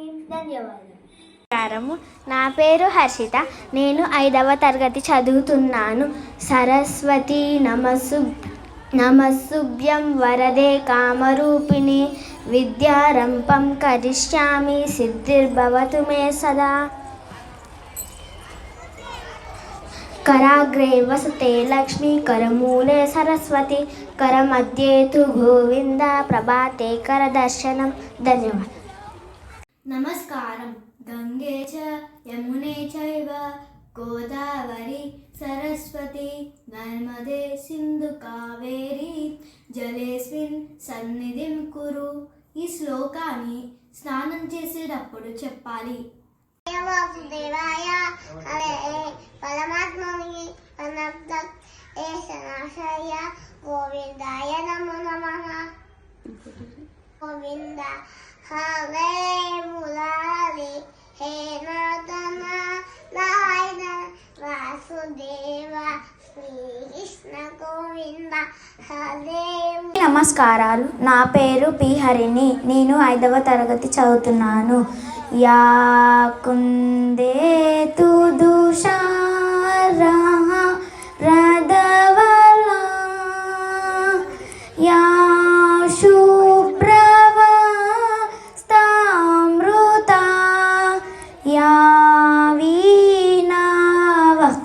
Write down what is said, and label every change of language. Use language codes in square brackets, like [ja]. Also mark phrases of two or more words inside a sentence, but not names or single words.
[te] ధన్యవాదాలు. నమస్కారము. నా పేరు హర్షిత. నేను 5వ తరగతి చదువుతున్నాను. [sa] సరస్వతి నమస్సుభ్యం వరదే కామరూపిణి విద్యారంభం కరిష్యామి సిద్ధిర్భవతు మే సదా. कराग्रे वसते लक्ष्मी करमूले सरस्वती करमध्ये तु गोविंद प्रभाते करदर्शनम. धन्यवाद. नमस्कारं. गंगे च यमुने चैव गोदावरी सरस्वती नर्मदे सिंधु कावेरी जलेस्मिन् సన్నిధిం కురు. [te] ఈ శ్లోకాన్ని స్నానం చేసేటప్పుడు చెప్పాలి. [sa] వాసుదేవాయ హరే పరమాత్మని అనంత ఏషనాశయ గోవిందాయ నమో నమః. గోవింద హరే మురారి హే నరతన నారాయణ వాసుదేవ శ్రీకృష్ణ గోవింద హరే. [te] నమస్కారాలు. నా పేరు పి హరిణి. నేను 5వ తరగతి చదువుతున్నాను. [sa] या कुंदेतु दुषारा रदवला या शुभ्रवा स्तामृता या वीणाव